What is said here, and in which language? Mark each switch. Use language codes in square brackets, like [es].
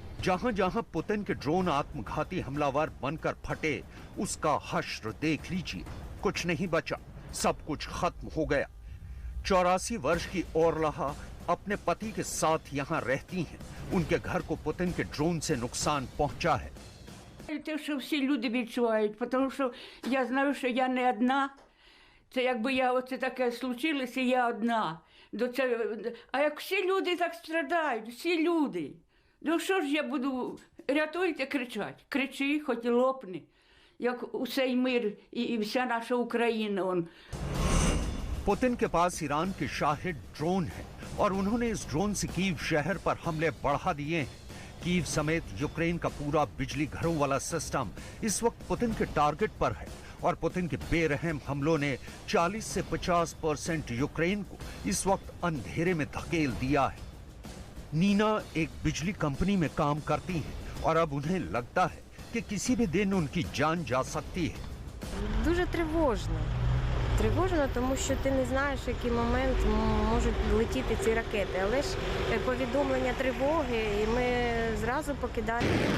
[hi] जहां जहां पुतिन के ड्रोन आत्मघाती हमलावर बनकर फटे, उसका हश्र देख लीजिए। कुछ नहीं बचा, सब कुछ खत्म हो गया। 84 वर्ष की ओरलहा अपने पति के साथ यहाँ रहती हैं। उनके घर को पुतिन के ड्रोन से नुकसान पहुंचा है। [uk] Те, що всі люди відчувають, тому що я знаю, що я не одна. Це якби оце таке случилося, я одна. А як всі люди так страдають, всі люди. Ну що ж я буду, рятуйте, кричать. Кричи, хоч і лопни, як усей мир і вся наша Україна. [hi] पुतिन के पास ईरान के शाहिद ड्रोन है और उन्होंने इस ड्रोन से कीव शहर पर हमले बढ़ा दिए हैं। कीव समेत यूक्रेन का पूरा बिजली घरों वाला सिस्टम इस वक्त पुतिन के टारगेट पर है और पुतिन के बेरहम हमलों ने 40 से 50% यूक्रेन को इस वक्त अंधेरे में धकेल दिया है। नीना एक बिजली कंपनी में काम करती हैं और अब उन्हें लगता है कि किसी भी दिन उनकी जान जा सकती है। [uk] Дуже тривожно. Тривожно, тому що ти не знаєш, в який момент можуть летіти ці ракети. Але ж повідомлення тривоги, і ми зразу покидаємо.